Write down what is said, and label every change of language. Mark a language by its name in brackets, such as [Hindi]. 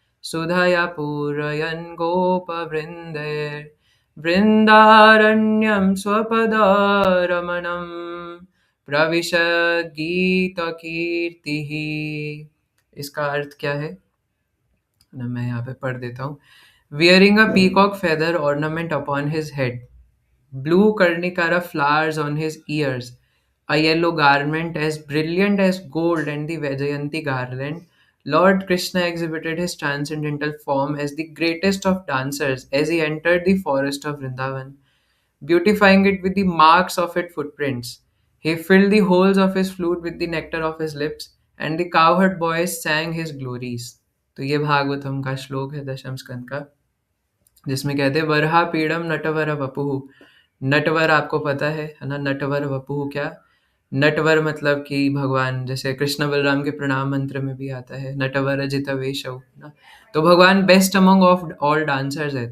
[Sanskrit] सुधया पूरयन् गोपवृन्दैर्वृन्दारण्यं स्वपदारमणं प्रविशद्गीतकीर्तिः। [Hindi] इसका अर्थ क्या है ना, मैं यहाँ पे पढ़ देता हूँ। [English] Wearing a peacock feather ornament upon his head, blue Karnikara flowers on his ears, a yellow garment as brilliant as gold, and the Vajayanti garland, Lord Krishna exhibited his transcendental form as the greatest of dancers as he entered the forest of Vrindavan, beautifying it with the marks of its footprints. He filled the holes of his flute with the nectar of his lips, and the cowherd boys sang his glories. [Hindi] तो ये भागवतम का श्लोक है दशम स्कंद का, जिसमें कहते हैं [Sanskrit] वरहा पीड़म नटवर वपुः। [Hindi] नटवर आपको पता है ना, नटवर वपुः क्या? नटवर मतलब कि भगवान, जैसे कृष्ण बलराम के प्रणाम मंत्र में भी आता है [Sanskrit] नटवर जित वेशौ [Hindi] ना, तो भगवान [English] best among of all dancers [Hindi] है।